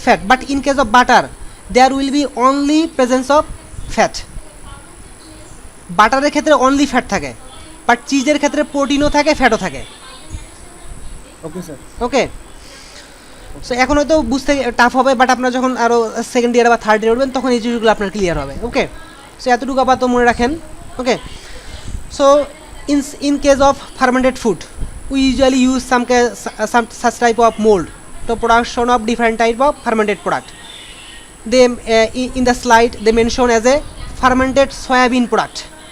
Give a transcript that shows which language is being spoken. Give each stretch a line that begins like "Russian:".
English: But in case of butter, there will be only presence of fat.
Bangla: বাটারের ক্ষেত্রে only fat থাকে, but চিজের ক্ষেত্রে প্রোটিনও থাকে, ফ্যাটও থাকে।
English: Okay sir.
Bangla: ওকে, so এখন হয়তো বুঝতে টাফ হবে, বাট আপনারা যখন আরও সেকেন্ড ইয়ার বা থার্ড ইয়ার উঠবেন তখন এই জিনিসগুলো আপনার ক্লিয়ার হবে। ওকে, সো এতটুকু আপাতত মনে রাখেন।
English: Okay, so in case of fermented food, we usually use some such type of mold to production of different type of fermented product. They in the slide they mention as a fermented soybean product.